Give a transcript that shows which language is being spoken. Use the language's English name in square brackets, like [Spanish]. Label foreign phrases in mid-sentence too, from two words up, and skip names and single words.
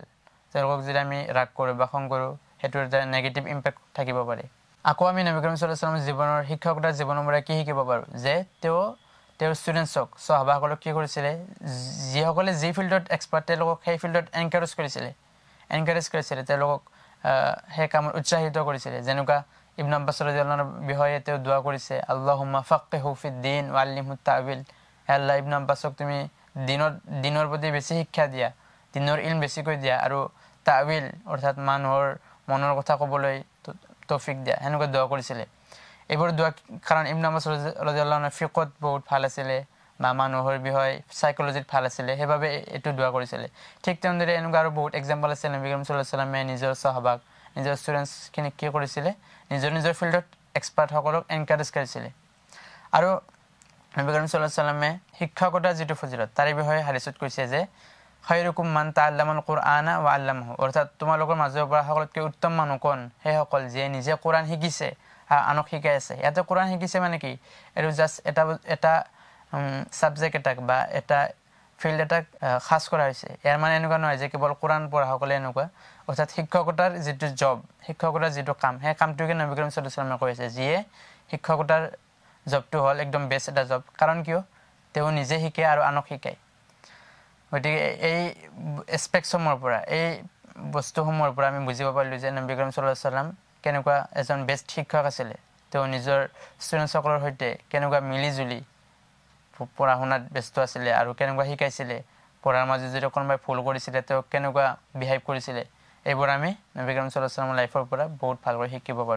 [Assamese] তেওঁলোকক যদি আমি ৰাগ কৰো বা খং কৰো হেতুৰ এটা [English] negative impact [Assamese] থাকিব পাৰে আকৌ আমি নবী কৰীম [Arabic] صلى الله عليه وسلم [Assamese] জীৱনৰ শিক্ষকতাৰ জীৱনৰ পৰা কি শিকিব পাৰো যে তেওঁৰ ষ্টুডেন্টছক সাহাবাসকলক কি কৰিছিল যিসকলে যি ফিল্ডত এক্সপাৰ্ট তেওঁলোকক সেই ফিল্ডত এনকাৰেজ কৰিছিল তেওঁলোকক সেই কামত উৎসাহিত কৰিছিল যেনেকুৱা ইবনে আব্বাস [Arabic] رضي الله عنه [Assamese] বিষয়ে তেওঁ দোয়া কৰিছে [Arabic] اللهم فقهه في الدين وعلمه التأويل. [Assamese] হে আল্লাহ ইবনে আব্বাসক তুমি দিনৰ প্ৰতি বেছি শিক্ষা দিয়া, দিনৰ ইলম বেছিকৈ দিয়া আৰু তা'বিল অৰ্থাৎ মানুহৰ মনৰ কথা ক'বলৈ তৌফিক দিয়া, সেনেকৈ দোয়া কৰিছিলে। এইবোৰ দোয়া কাৰণ ইবনে আব্বাস [Arabic] رضي الله عنه [Assamese] ফিকহত বহুত ভাল আছিলে বা মানুহৰ বিষয়ে সাইকোলজিত ভাল আছিলে, সেইবাবে এইটো দোয়া কৰিছিলে। ঠিক তেনেদৰে এনেকুৱা আৰু বহুত এক্সাম্পল আছে। নবী কৰিম [Arabic] صلى الله عليه وسلم [Assamese] নিজৰ সাহাবাক, নিজৰ ষ্টুডেণ্টছখিনিক কি কৰিছিলে, নিজৰ ফিল্ডত এক্সপাৰ্টসকলক এনকাৰেজ কৰিছিলে। আৰু নবী কৰিম [Arabic] صلى الله عليه وسلم [Assamese] শিক্ষকতাৰ যিটো ফজিলত তাৰে বিষয়ে হাদিছত কৈছে যে [Arabic] خيركم من تعلم القرآن وعلمه, [Assamese] অৰ্থাৎ তোমালোকৰ মাজৰ পৰা সকলোতকৈ উত্তম মানুহ কোন? সেইসকল যিয়ে নিজে কোৰআন শিকিছে আনক শিকাই আছে। ইয়াতে কোৰআন শিকিছে মানে কি, এইটো জাষ্ট এটা ছাবজেক্ট এটাক বা এটা ফিল্ড এটাক খাস কৰা হৈছে। ইয়াৰ মানে এনেকুৱা নহয় যে কেৱল কোৰআন পঢ়াসকলে এনেকুৱা, অৰ্থাৎ শিক্ষকতাৰ যিটো জব, শিক্ষকতাৰ যিটো কাম, সেই কামটোকে নবী কৰিম [Arabic] صلى الله عليه وسلم [Assamese] কৈছে, যিয়ে শিক্ষকতাৰ জবটো হ'ল একদম বেষ্ট এটা জব। কাৰণ কিয়? তেওঁ নিজে শিকে আৰু আনক শিকায়। গতিকে এই এছপেক্টসমূহৰ পৰা, এই বস্তুসমূহৰ পৰা আমি বুজিব পাৰিলোঁ যে নবী কৰিম [Arabic] صلى الله عليه وسلم [Assamese] কেনেকুৱা এজন বেষ্ট শিক্ষক আছিলে। তেওঁ নিজৰ ষ্টুডেণ্টসকলৰ সৈতে কেনেকুৱা মিলি জুলি পঢ়া শুনাত ব্যস্ত আছিলে আৰু কেনেকুৱা শিকাইছিলে, পঢ়াৰ মাজত যদি কোনোবাই ভুল কৰিছিলে তেওঁ কেনেকুৱা বিহেভ কৰিছিলে, এইবোৰ আমি নবী কৰিম [Arabic] صلى الله عليه وسلم [Assamese] লাইফৰ পৰা বহুত ভালকৈ শিকিব পাৰোঁ।